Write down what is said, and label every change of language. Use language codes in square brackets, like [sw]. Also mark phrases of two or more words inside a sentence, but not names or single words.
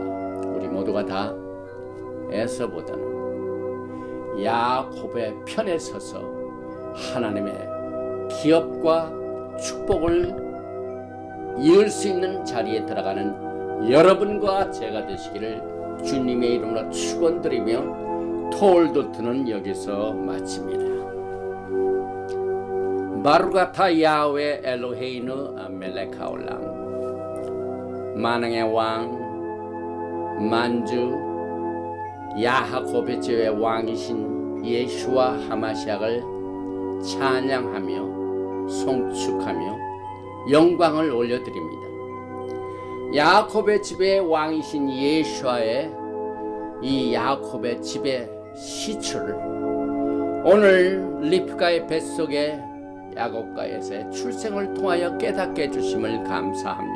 [ko] 우리 모두가 다 에서보다는 야곱의 편에 서서 하나님의 기업과 축복을 이을 수 있는 자리에 들어가는 여러분과 제가 되시기를 주님의 이름으로 축원드리며 톨도트는 여기서 마칩니다. [he] ברוך אתה יהוה אלוהינו מלך העולם, [ko] 만왕의 왕 만주 야하곱의 집의 왕이신 예수와 하마시약을 찬양하며 송축하며 영광을 올려드립니다. 야곱의 집의 왕이신 예수와의 이 야곱의 집의 시초를 오늘 리브가의 뱃속에 야곱과에서의 출생을 통하여 깨닫게 해주심을 감사합니다.